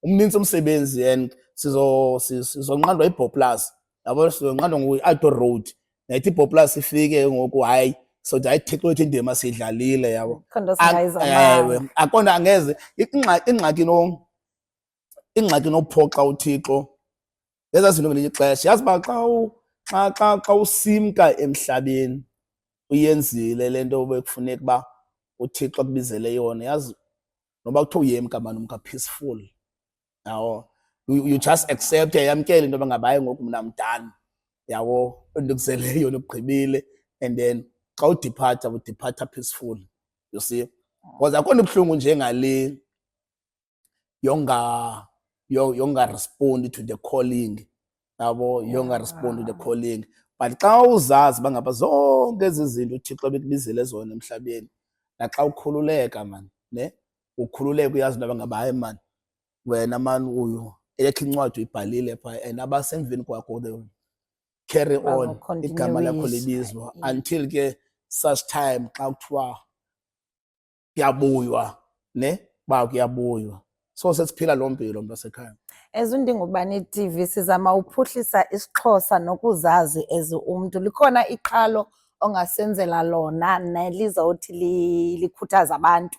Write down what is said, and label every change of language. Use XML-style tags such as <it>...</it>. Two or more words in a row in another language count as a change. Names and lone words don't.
<xh>umninzi umsebenzi and sizonqandwa iBoplus, yabo sizonqandwa ngu-Alto Road. Nayithi iBoplus ifike ngoku hayi sothi hayi Thixo wethu indima siyidlalile yabo. Khondo singayizamanga. Ewe, akona angeze ingxaki nophoxa uThixo ngezaa zinto ngelinye ixesha. Yazi uba xa usimka emhlabeni uyenzile le nto bekufuneka uba uThixo akubizele yona, yazi noba kuthiwa uyemka mani umka peaceful, yawo.</xh> <en>You just accept,</en> <xh>yamkele into yoba ngaba hayi ngoku mna mdala, yawo, ndikuzele yona ugqibile,</xh> <en>and then</en> <xh>xa udiphatha peaceful,</xh> <en>you see.</en> <xh>Because akho nto ibuhlungu njengale yongarespondi</xh> <en>to the calling,</en> <xh>yabo, yongarespondi</xh> <en>to the calling.</en> <xh>But xa uzazi uba ngaba zonke ezi zinto uThixo bekubizele zona emhlabeni, naxa ukhululeka mani, ne, ukhululeka uyazi into yoba ngaba hayi mani wena mani uyu eyakho incwadi uyibhalile phaa and abasemveni kwakho</xh> <en>they will carry on,</en> <xh>igama lakho libizwa until ke</xh> <en>such time</en> <xh>xa kuthiwa kuyabuywa, ne, uba kuyabuywa. So sesiphila loo mpilo mntasekhaya. As uNdingubani TV sizama uphuhlisa isiXhosa nokuzazi as umntu. Likhona iqhalo ongasenzela lona nelizawuthi likhuthaza abantu?</xh>